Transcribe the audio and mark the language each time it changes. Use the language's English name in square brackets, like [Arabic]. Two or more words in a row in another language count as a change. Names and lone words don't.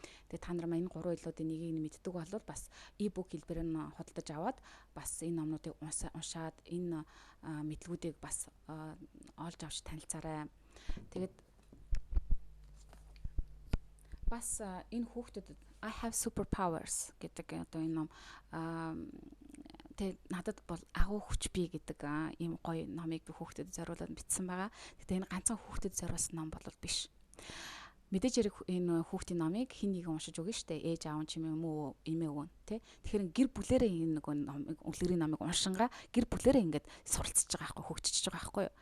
[Mongolian] Тэгээ та нар маань энэ 3 хэллүүдийн нэгийг нь мэддэг бол бас e-book хэлбэрээр нь худалдаж аваад бас энэ номнуудыг уншаад энэ мэдлгүүдийг бас олж авч танилцаарай. Тэгээд бас энэ хүүхдүүдэд [English] I have superpowers [Mongolian] гэдэг одоо энэ ном тэг надад бол агуу хүч бий гэдэг ийм гоё номыг би хүүхдэд зориулаад бичсэн байгаа. Тэгтээ энэ ганцхан хүүхдэд зориулсан ном бол биш. Мэдээж хэрэг энэ хүүхдийн номыг хэн нэгэн уншиж өгнө штэ. Ээж аав ч юм уу эмээ өвөн тий. Тэгэхээр гэр бүлэрээ энэ нэг номыг үлгэрийн номыг уншингаа гэр бүлэрээ ингээд суралцж байгаа байхгүй хөгжиж байгаа байхгүй юу.